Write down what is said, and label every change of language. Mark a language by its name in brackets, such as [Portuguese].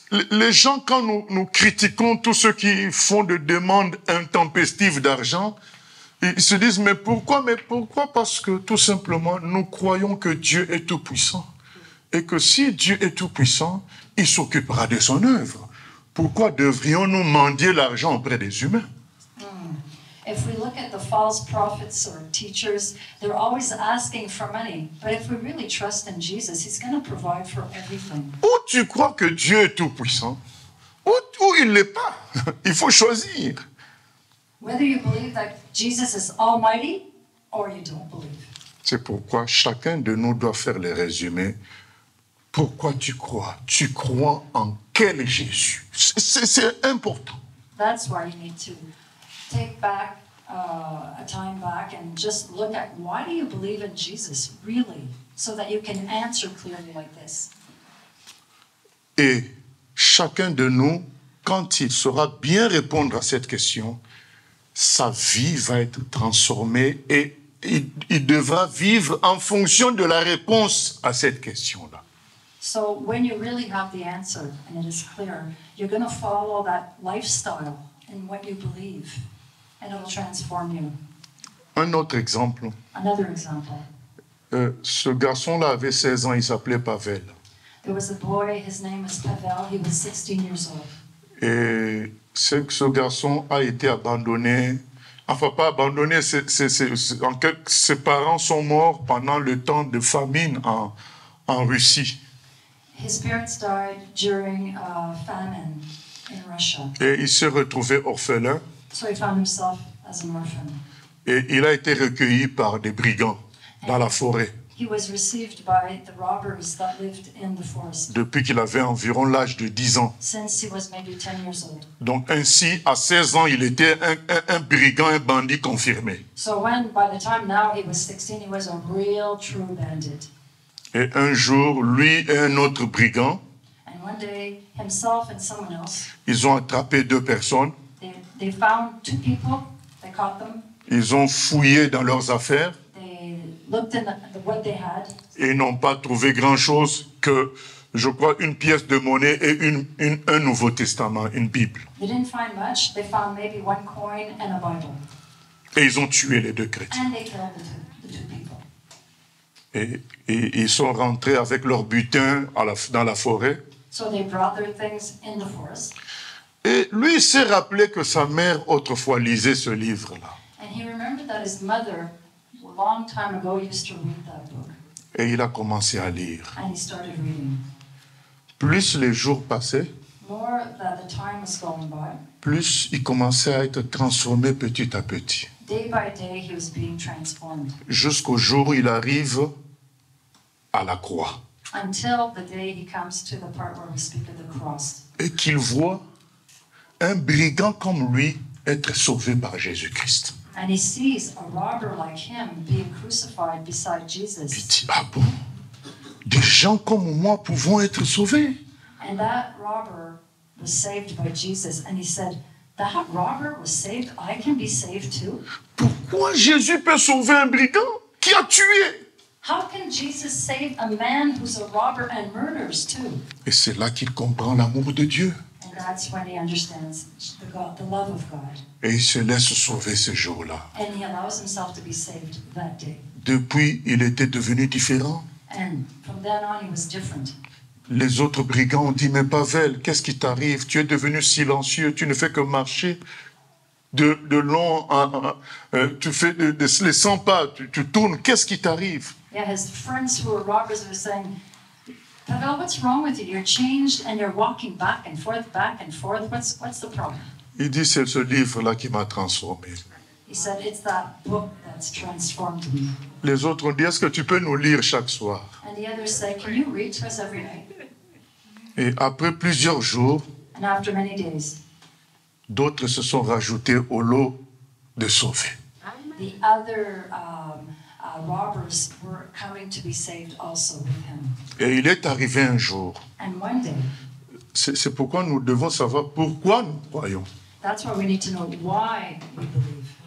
[French] Les gens, quand nous critiquons tous ceux qui font des demandes intempestives d'argent, ils se disent, mais pourquoi? Parce que tout simplement, nous croyons que Dieu est tout-puissant. Et que si Dieu est tout-puissant, il s'occupera de son œuvre. Pourquoi devrions-nous mendier l'argent auprès des humains? [English] If we look at the false prophets or teachers, they're always asking for money. But if we really trust in Jesus, he's going to provide for everything. [French] Ou tu crois que Dieu est tout-puissant, ou il ne l'est pas. Il faut choisir. [English] Whether you believe that Jesus is almighty or you don't believe. [French] C'est pourquoi chacun de nous doit faire le résumé. Pourquoi tu crois? Tu crois en quel Jésus? C'est important. [English] That's why you need to take back a time back and just look at why do you believe in Jesus, really, so that you can answer clearly like this. [French] Et chacun de nous, quand il saura bien répondre à cette question, sa vie va être transformée et il devra vivre en fonction de la réponse à cette question-là. [English] So when you really have the answer and it is clear, you're going to follow that lifestyle in what you believe, and it will transform you. [French] Un autre exemple. [English] Another example. [French] Ce garçon-là avait 16 ans, il s'appelait Pavel. [English] There was a boy, his name was Pavel, he was 16 years old. [French] Et ce garçon a été abandonné, enfin pas abandonné, ses parents sont morts pendant le temps de famine en Russie. [English] His parents died during a famine in Russia. [French] Et il s'est retrouvé orphelin. [English] So he found himself as an orphan. [French] Et il a été recueilli par des brigands dans la forêt. [English] He was received by the robbers that lived in the forest. [French] Depuis qu'il avait environ l'âge de 10 ans. [English] Since he was maybe 10 years old. [French] Donc ainsi, à 16 ans, il était un brigand, un bandit confirmé. [English] So when, by the time now he was 16, he was a real true bandit. [French] Et un jour, lui et un autre brigand, [English] And one day, himself and someone else, [French] ils ont attrapé 2 personnes. [English] they found 2 people, they caught them, [French] Ils ont fouillé dans leurs affaires [English] they looked in what they had, [French] et n'ont pas trouvé grand-chose que, je crois, une pièce de monnaie et un Nouveau Testament, une Bible. [English] they didn't find much, they found maybe 1 coin and a Bible. [French] Et ils ont tué les 2 chrétiens. [English] And they killed the two people. [French] Et ils sont rentrés avec leur butin dans la forêt. [English] So they brought their things in the forest. [French] Et lui, il s'est rappelé que sa mère autrefois lisait ce livre-là. [English] And he remembered that his mother, a long time ago, used to read that book. [French] Et il a commencé à lire. [English] And he started reading. [French] Plus les jours passaient, [English] More that the time was going by, [French] plus il commençait à être transformé petit à petit. [English] day by day he was being transformed. [French] Jusqu'au jour où il arrive à la croix. [English] Until the day he comes to the part where we speak of the cross. [French] Et qu'il voit un brigand comme lui être sauvé par Jésus-Christ. [English] And he sees a robber like him being crucified beside [French] Il [English] Jesus. [French] dit, ah bon, des gens comme moi pouvons être sauvés. [English] And that robber was saved by Jesus. And he said, that robber was saved, I can be saved too? [French] Pourquoi Jésus peut sauver un brigand qui a tué? [English] How can Jesus save a man who's a robber and murders too? [French] Et c'est là qu'il comprend l'amour de Dieu. [English] And that's when he understands the love of God. [French] Et il se laisse sauver ce jour-là. [English] And he allows himself to be saved that day. [French] Depuis, il était devenu différent. [English] And from then on, he was different. [French] Les autres brigands ont dit, mais Pavel, qu'est-ce qui t'arrive? Tu es devenu silencieux, tu ne fais que marcher de long, tu fais les 100 pas, tu tournes, qu'est-ce qui t'arrive? [English] Yeah, his friends who were robbers were saying, Pavel, what's wrong with you? You're changed and you're walking back and forth, back and forth. What's the problem? [French] Il dit, c'est ce livre-là qui m'a transformé. [English] He said, it's that book that's transformed me. [French] Les autres ont dit, est-ce que tu peux nous lire chaque soir? [English] And the others said, can you read to us every night? [French] Et après plusieurs jours, [English] And after many days, [French] d'autres se sont rajoutés au lot de sauvés. [English] the other robbers were coming to be saved also with him. [French] Et il est arrivé un jour. [English] And one day, C'est pourquoi nous devons savoir pourquoi nous croyons. that's why we need to know why we believe.